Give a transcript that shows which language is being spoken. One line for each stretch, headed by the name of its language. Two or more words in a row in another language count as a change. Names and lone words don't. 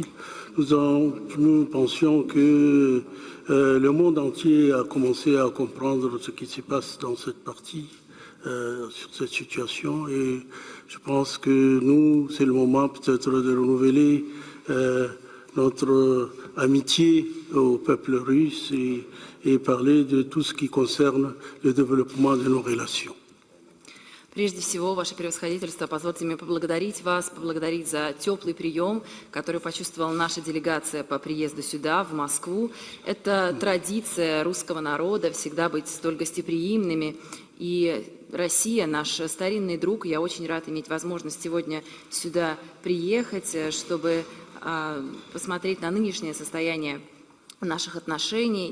French: Nous pensions que le monde entier a commencé à comprendre ce qui se passe dans cette partie, sur cette situation. Et je pense que nous, c'est le moment peut-être de renouveler notre amitié au peuple russe et parler de tout ce qui concerne le développement de nos relations.
Russian: Прежде всего, Ваше Превосходительство, позвольте мне поблагодарить вас, поблагодарить за теплый прием, который почувствовала наша делегация по приезду сюда, в Москву. Это традиция русского народа всегда быть столь гостеприимными. И Россия, наш старинный друг, я очень рад иметь возможность сегодня сюда приехать, чтобы посмотреть на нынешнее состояние наших отношений.